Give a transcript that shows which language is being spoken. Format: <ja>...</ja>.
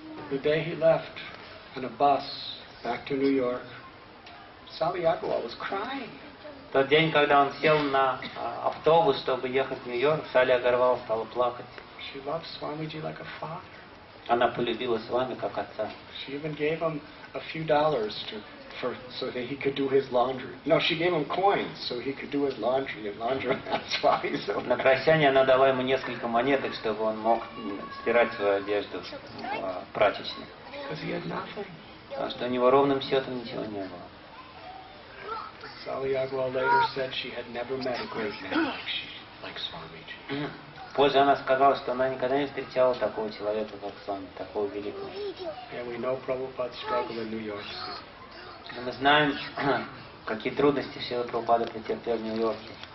<en>The day he left on a bus back to New York, Sali Agrawal was crying.</en> <ru>В тот день, когда он сел на автобус, чтобы ехать в Нью-Йорк, Сали Агарвал стала плакать.</ru> <en>She loved Swamiji like a father.</en> <ru>Она полюбила Свами как отца.</ru> <en>She even gave him a few dollars so that he could do his laundry. No, she gave him coins so he could do his laundry and launder at Swami.</en> <ru>На прощание она дала ему несколько монеток, чтобы он мог стирать свою одежду в прачечной.</ru> <en>Because he had nothing.</en> <ru>Потому что у него ровным счетом ничего не было.</ru> <en>Sali Agrawal later said she had never met a great man like Swamiji.</en> <ru>Позже она сказала, что она никогда не встречала такого человека, как Свами, такого великого.</ru> <en>And we know Prabhupada's struggle in New York.</en> <ru>Но мы знаем, какие трудности Шрила Прабхупада претерпел в Нью-Йорке.</ru>